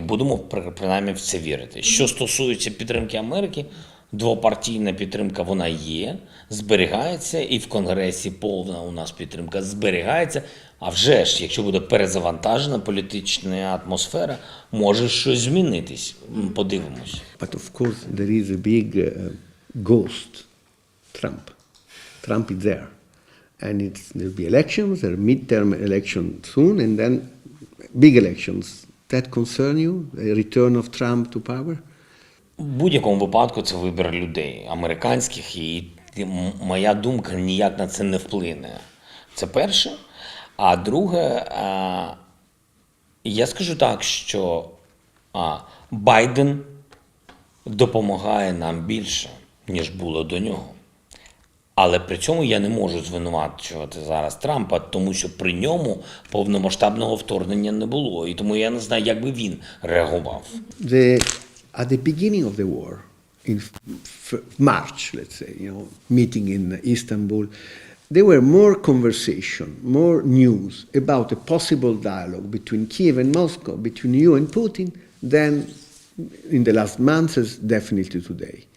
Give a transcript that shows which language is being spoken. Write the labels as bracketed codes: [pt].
[uk] Будемо принаймні в це вірити. Що стосується підтримки Америки, двопартійна підтримка вона є, зберігається, і в Конгресі повна у нас підтримка зберігається. А вже ж, якщо буде перезавантажена політична атмосфера, може щось змінитись. Подивимось. [en] But of course there is a big ghost, Trump. Trump is there. And there'll be elections, there are midterm elections soon, and then big elections. That concern you, the return of Trump to power? [uk] В будь-якому випадку це вибір людей, американських, і моя думка ніяк на це не вплине. Це перше. А друге, я скажу так, що Байден допомагає нам більше, ніж було до нього. Але при цьому я не можу звинувачувати зараз Трампа, тому що при ньому повномасштабного вторгнення не було. І тому я не знаю, як би він реагував. [en] At the beginning of the war, in March, let's say, meeting in Istanbul, there were more conversation, more news about a possible dialogue between Kiev and Moscow, between you and Putin, than in the last months, definitely today.